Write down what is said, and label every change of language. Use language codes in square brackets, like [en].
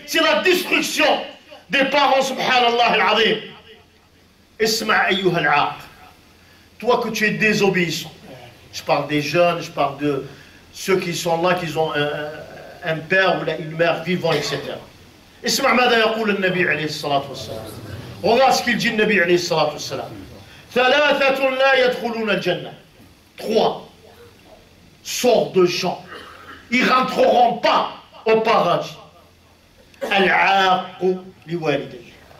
[fr] C'est la destruction des parents subhanallah العظيم. [ar] اسمع أيها العاق. [fr] Toi que tu es désobéissant. Je parle des jeunes, je parle de ceux qui sont là, qui ont un père ou une mère vivant, etc. [ar] اسمع ماذا يقول النبي عليه الصلاة والسلام. [fr] Regarde ce qu'il dit le Nabi عليه الصلاة والسلام. [ar] ثلاثة لا يدخلون الجنة. [fr] 3 sortes de gens. Ils ne rentreront pas au paradis. [ar] العاق لوالديه.